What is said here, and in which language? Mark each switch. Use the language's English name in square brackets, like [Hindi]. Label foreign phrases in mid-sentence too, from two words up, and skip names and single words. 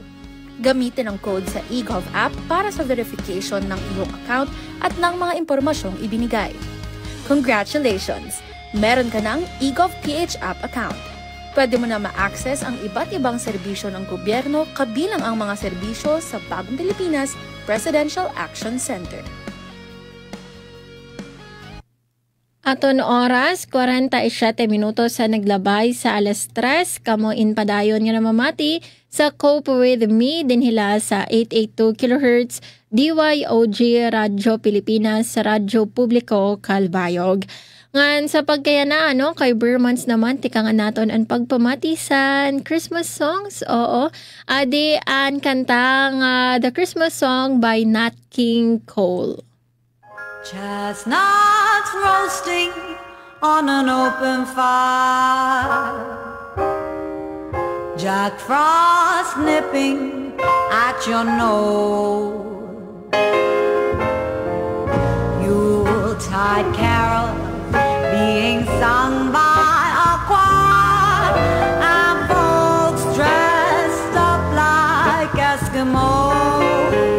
[Filipino] Gamitin ang code sa eGov app para sa verification ng iyong account at ng mga impormasyong ibinigay. [English] Congratulations! [Filipino] Meron ka ng eGovPH app account. Pwede mo na ma-access ang iba't ibang serbisyo ng gobyerno kabilang ang mga serbisyo sa Bagong Pilipinas Presidential Action Center. [Waray] Aton oras, 47 minutos sa naglabay sa alas 3, kamo in padayon nga namamati sa Cope With Me dinhila sa 882 kHz DYOG Radyo Pilipinas sa Radyo Publiko Calbayog. Ngan sa pagkayana kay Burmans naman tikangan naton ang pagpamatisan Christmas songs. Oo, adi ang kantang The Christmas Song by Nat King Cole. [English] Chestnuts roasting on an open fire, Jack Frost nipping at your nose, Yuletide carol being sung by a choir, and folks dressed up like Eskimos.